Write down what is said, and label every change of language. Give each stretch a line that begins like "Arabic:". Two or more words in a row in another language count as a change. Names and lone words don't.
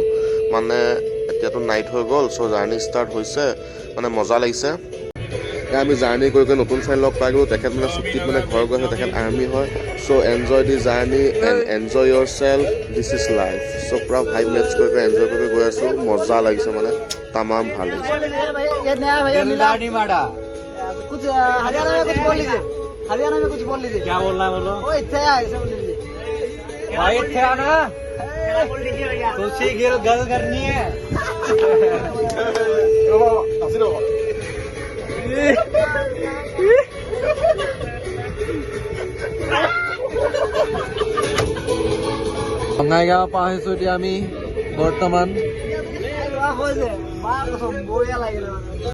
Assamese: মানে এতিয়াতো নাইট হৈ গ'ল, চ' জাৰ্ণি ষ্টাৰ্ট হৈছে, মানে মজা লাগিছে। আমি জাৰ্ণি কৰি কৰি নতুন ফ্ৰেণ্ড লগ পাই গ'লোঁ। তেখেত মানে ছুটীত মানে ঘৰ গৈ আছে, তেখেত আৰ্মি হয়।
English: So enjoy the journey and enjoy yourself, this is life.
Assamese: চ' পুৰা
English: vibe match
Assamese: কৰি কৰি এনজয় কৰি গৈ আছোঁ। মজা লাগিছে মানে তামাম ভাল লাগিছে।
Hindi: हरियाणा में कुछ बोल लीजिए। क्या बोलना है बोलो। ओ इतने आए सब बोल लीजिए। भाई इतने आना। बोल दीजिए भैया। तो सीख गल करनी है।
Assamese: বঙাইগাঁও পাইছোঁ এতিয়া আমি বৰ্তমান।